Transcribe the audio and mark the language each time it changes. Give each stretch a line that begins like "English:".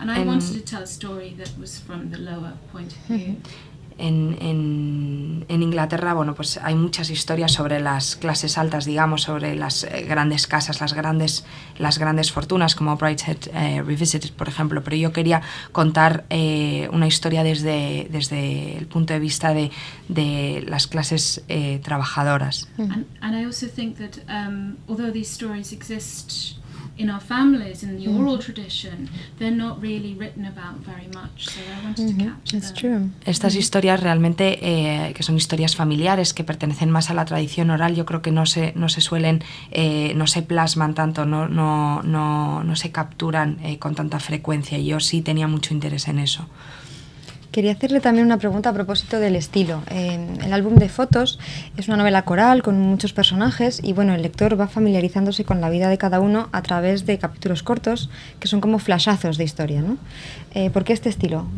English: And I wanted to tell a story that was from the lower point of view.
Spanish: En Inglaterra, bueno, pues hay muchas historias sobre las clases altas, digamos, sobre las grandes casas, las grandes fortunas, como Brideshead Revisited, por ejemplo, pero yo quería contar una historia desde el punto de vista de las clases trabajadoras.
English: And I also think that although these stories exist in our families, in the oral tradition, they're not really written about very much, so I wanted to capture That's them. true.
Spanish: Estas historias realmente, que son historias familiares, que pertenecen más a la tradición oral, yo creo que no se suelen, no se plasman tanto, no se capturan con tanta frecuencia, y yo sí tenía mucho interés en eso. Quería hacerle también una pregunta a propósito del estilo. El álbum de fotos es una novela coral con muchos personajes y bueno, el lector va familiarizándose con la vida de cada uno a través de capítulos cortos que son como flashazos de historia, ¿no? ¿Por qué este estilo?